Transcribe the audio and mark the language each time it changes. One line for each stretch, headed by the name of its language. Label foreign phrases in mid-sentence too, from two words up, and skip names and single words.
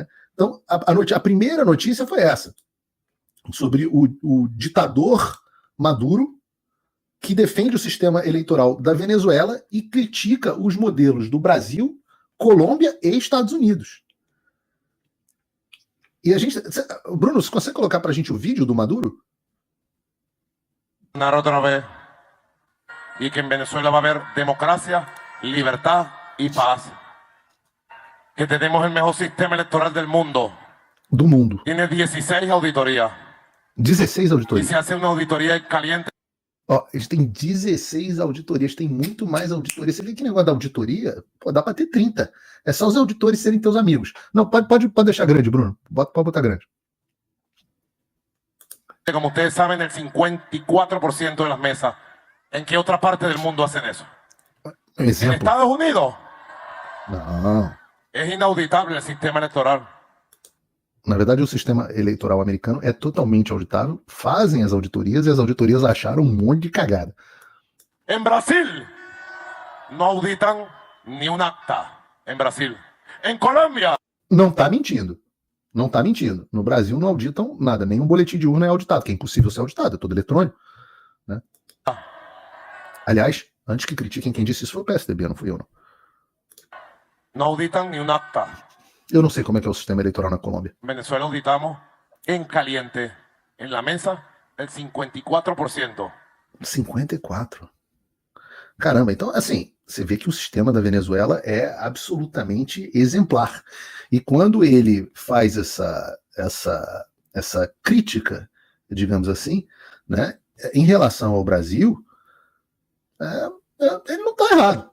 Portuguese: Então, a primeira notícia foi essa, sobre o ditador Maduro, que defende o sistema eleitoral da Venezuela e critica os modelos do Brasil, Colômbia e Estados Unidos. E a gente... Bruno, você consegue colocar para a gente o vídeo do Maduro?
Spanish: Otra vez. Y que en Venezuela va a haber democracia, libertad y paz. Que tenemos el mejor sistema electoral del mundo.
Portuguese: Do mundo.
Spanish: Tiene 16 auditorías.
Portuguese: 16 auditorias.
Spanish: Y se hace una auditoría caliente.
Portuguese: Ó, eles têm 16 auditorias, tem muito mais auditorias. Você vê que negócio da auditoria? Pô, dá para ter 30. É só os auditores serem teus amigos. Não, pode deixar grande, Bruno. Pode botar grande.
Spanish: Como ustedes saben, el 54% de las mesas. ¿En qué otra parte del mundo hacen eso? ¿En Estados Unidos?
Portuguese: Não.
Spanish: Es inauditable el sistema electoral.
Portuguese: Na verdade, o sistema eleitoral americano é totalmente auditável, fazem as auditorias e as auditorias acharam um monte de cagada.
Spanish: En Brasil, no auditan ni un acta. En Brasil. En Colômbia.
Portuguese: Não tá mentindo. Não tá mentindo. No Brasil não auditam nada. Nenhum boletim de urna é auditado, que é impossível ser auditado, é todo eletrônico. Né? Aliás, antes que critiquem, quem disse isso foi o PSDB, não fui eu, não.
Spanish: No auditan ni un acta.
Portuguese: Eu não sei como é que é o sistema eleitoral na Colômbia.
Spanish: Venezuela auditamos en caliente, en la mesa, el 54%.
Portuguese: 54? Caramba, então, assim, você vê que o sistema da Venezuela é absolutamente exemplar. E quando ele faz essa crítica, digamos assim, né, em relação ao Brasil, ele não está errado.